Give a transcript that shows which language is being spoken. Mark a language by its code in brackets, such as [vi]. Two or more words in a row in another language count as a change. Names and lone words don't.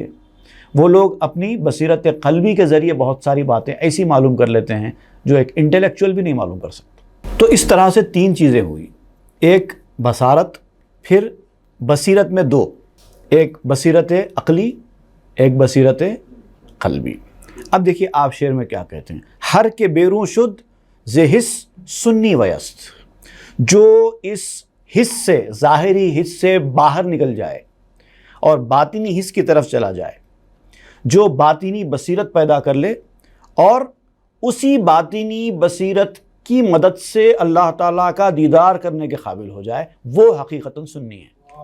[ur] وہ لوگ اپنی بصیرت قلبی کے ذریعے بہت ساری باتیں ایسی معلوم کر لیتے ہیں جو ایک انٹلیکچوئل بھی نہیں معلوم کر سکتا۔ تو اس طرح سے تین چیزیں ہوئی، ایک بصارت، پھر بصیرت میں دو، ایک بصیرت عقلی، ایک بصیرت قلبی۔ اب دیکھیے آپ شعر میں کیا کہتے ہیں، [fa] ہر کے بیرون شد ز حس سنی ویست، [ur] جو اس حس سے، ظاہری حس سے باہر نکل جائے اور باطنی حس کی طرف چلا جائے، جو باطنی بصیرت پیدا کر لے اور اسی باطنی بصیرت کی مدد سے اللہ تعالیٰ کا دیدار کرنے کے قابل ہو جائے، وہ حقیقتاً سنی ہے۔